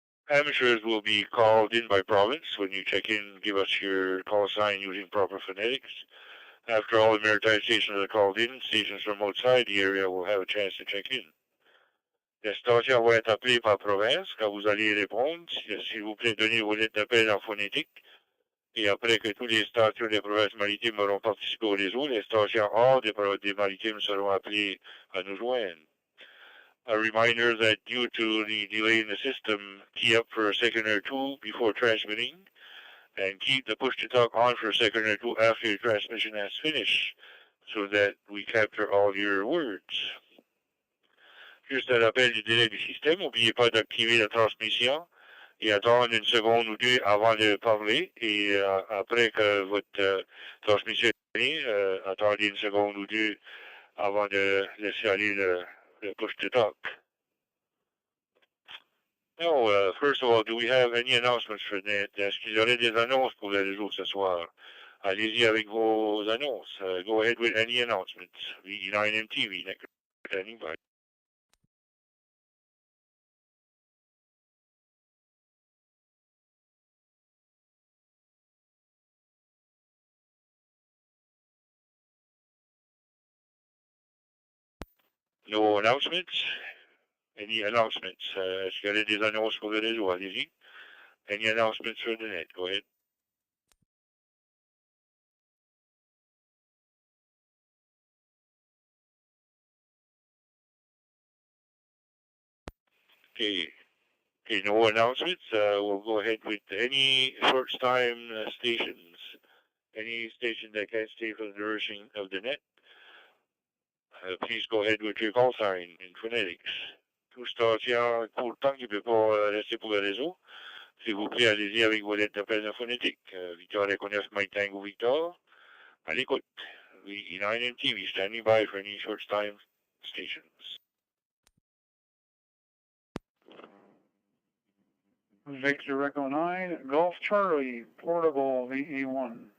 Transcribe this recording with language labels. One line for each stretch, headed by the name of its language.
English: Amateurs will be called in by province. When you check in, give us your call sign using proper phonetics. After all the maritime stations are called in, stations from outside the area will have a chance to check in.
French: Les stations vont être appelées par province. Quand vous allez répondre, s'il vous plaît, donnez vos lettres d'appel en phonétique. Et après que toutes les stations des provinces maritimes auront participé au réseau, les stations hors des maritimes seront appelées à nous joindre. A reminder that due to the delay in the system, key up for a second or two before transmitting, and keep the push-to-talk on for a second or two after your transmission has finished, so that we capture all your words. Juste un rappel du délai du système, n'oubliez pas d'activer la transmission et attendre une seconde ou deux avant de parler, et après que votre transmission est finie, attendez une seconde ou deux avant de laisser aller le push-to-talk.
English: Now, first of all, do we have any announcements for that?
French: Est-ce qu'il y aurait des annonces pour le réseau ce soir? Allez-y avec vos annonces.
English: Go ahead with any announcements. VE9MTV, standing by. No announcements? Any announcements?
French: Est-ce qu'il y aurait des annonces pour le réseau? Allez-y.
English: Any announcements for the net? Go ahead. Okay, no announcements. We'll go ahead with any short time stations. Any station that can stay for the duration of the net. Please go ahead with your call sign in phonetics.
French: Tout station pour le temps qui ne peut pas rester pour le réseau. S'il vous plaît, allez-y avec vos lettres d'appel en phonétique.
English: Victor Echo 9 Mike Tango Victor.
French: À l'écoute.
English: VE9MTV standing by for any short time stations. Victor Echo 9, Golf Charlie, portable VE1.